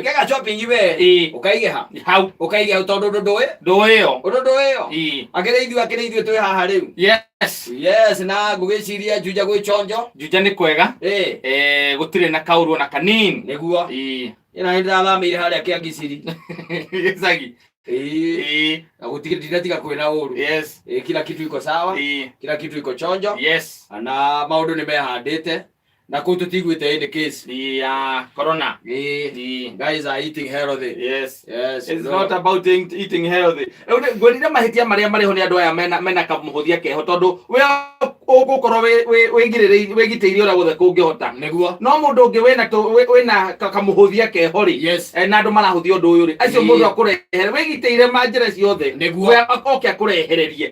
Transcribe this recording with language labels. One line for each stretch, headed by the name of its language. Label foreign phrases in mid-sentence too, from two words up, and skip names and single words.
Kikuyu: kega shopping we ũkaige hau tondũ ndũĩ ĩyo akĩrĩ ithuĩ twĩ haha rĩu. Na ngũgĩciria Juja gwĩ chonjo. Juja nĩ kwega gũtirĩ na kaũru na kanini nĩguo ĩna nĩndathamĩire harĩa kĩa Giciri gĩcagi. Na gũtiga kwĩna ũru.
Swahili: Kila kitu iko sawa, kila kitu iko chonjo.
Kikuyu: Na maũndũ nĩ mehandĩte na kũu tũtiguĩte
English: any case
Kikuyu: ya corona.
English: Guys are eating healthy. It's not about eating healthy.
Kikuyu: Ngwĩrire mahĩtia marĩa marĩho nĩ andũ aya mena kamũhũthia keho tondũ we ũgũkorwo wĩgitĩire ũrĩa guothe kũngĩhota nĩguo. No mũndũ ũngĩ wĩna kamũhũthia keho-rĩ na andũ marahũthia ũndũ ũyũ-rĩ acio mũndũ akũrehere wĩgitĩire ma njĩra ciothe nĩguo oke akũrehererie.